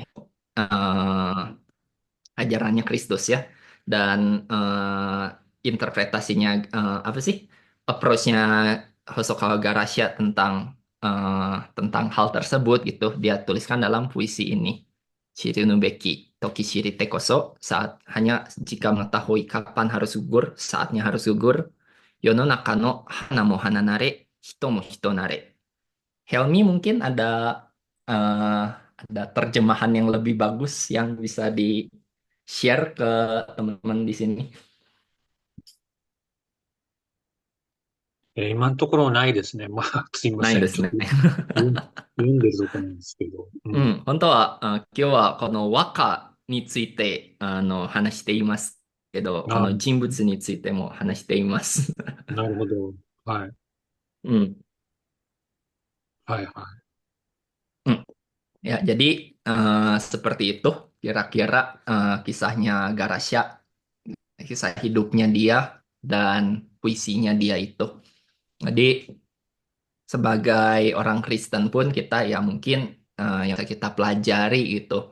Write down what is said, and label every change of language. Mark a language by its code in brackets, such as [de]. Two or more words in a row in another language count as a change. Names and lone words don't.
[id] Eh, Ajarannya Kristus ya, dan interpretasinya apa sih, approach-nya Hosokawa Garasha tentang hal tersebut gitu dia tuliskan dalam puisi ini. [ja] 散りぬべき時知りてこそ, [id] saat hanya jika mengetahui kapan harus gugur, saatnya harus gugur. [ja] 世の中の花も花なれ、人も人なれ. [id] Helmi mungkin eh, ada terjemahan yang lebih bagus yang bisa di share ke teman-teman di sini. [ja] 今のところないですね。まあ、すいません。ちょっないですね。と読んでるとこなんですけど。本当は、今日はこの和歌について話していますけど、この人物についても話しています。なるほど。はい。うん。はいはい。 [id] うん。Ya, jadi seperti itu kira-kira kisahnya Garasha, kisah hidupnya dia dan puisinya dia itu. Jadi sebagai orang Kristen pun kita ya mungkin yang kita pelajari gitu.